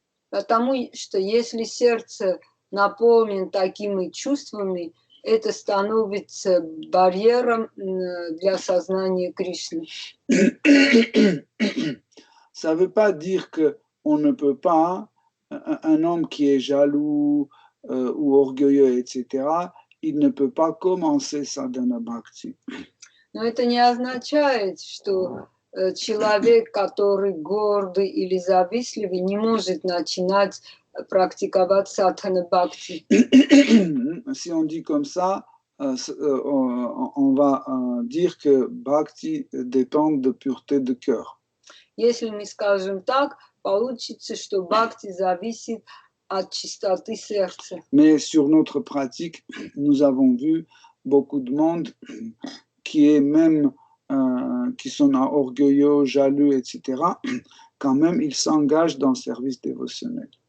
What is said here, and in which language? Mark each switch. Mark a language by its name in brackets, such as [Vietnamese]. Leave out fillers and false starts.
[Russian] Потому что если сердце наполнено такими чувствами, это становится барьером для сознания Кришны. [French] Ça ne veut pas dire qu'on ne peut pas, un homme qui est jaloux ou orgueilleux, etc., il ne peut pas commencer sadhana bhakti. [Russian] Но это не означает, что человек, который гордый или завистливый, не может начинать практиковать садхана бхакти. [French] Si on dit comme ça, on va dire que bhakti dépend de pureté de cœur. [Russian] Если мы скажем так, получится, что бхакти зависит от чистоты сердца. [French] Mais sur notre pratique, nous avons vu beaucoup de monde qui est même qui sont orgueilleux, jaloux, etc. Quand même, ils s'engagent dans le service dévotionnel.